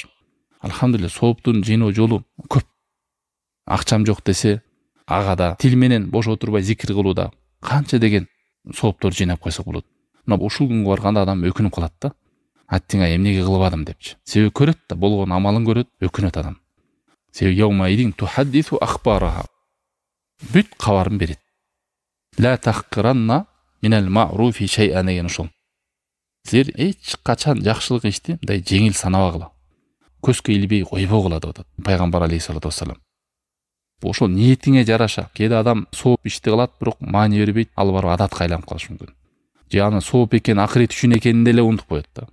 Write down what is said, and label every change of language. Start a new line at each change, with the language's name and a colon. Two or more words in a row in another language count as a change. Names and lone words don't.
Kyrgyz: Алхамдулилла, сооптун жыйноо жолу көп. Акчам жок десе, ага да тил менен бош отурбай зикир кылууда канча деген сооптор жыйнап койсок болот. Мына ушул күнгө барганда адам өкүнүп калат да. Аттиңа эмнеге кылбадым депчи. Себеби көрөт да, болгон амалын көрөт, өкүнөт адам. Себеби
Arabic: يومئذ تحدث أخبارها.
Kyrgyz: Бүт кабарын берет.
Arabic: لا تحقرن من المعروف شيئا
Kyrgyz: деген ошол. Силер эч качан жакшылык ишти мындай жеңил санабагыла. Көзгө илбей койбогула деп атат пайгамбар
Arabic: عليه الصلاة والسلام.
Kyrgyz: Ошол ниетиңе жараша. Кээде адам сооп ишти кылат, бирок маани бербейт, ал барып адатка айланып калышы мүмкүн. Же аны сооп экен, акырет үчүн экенин деле унутуп коет да.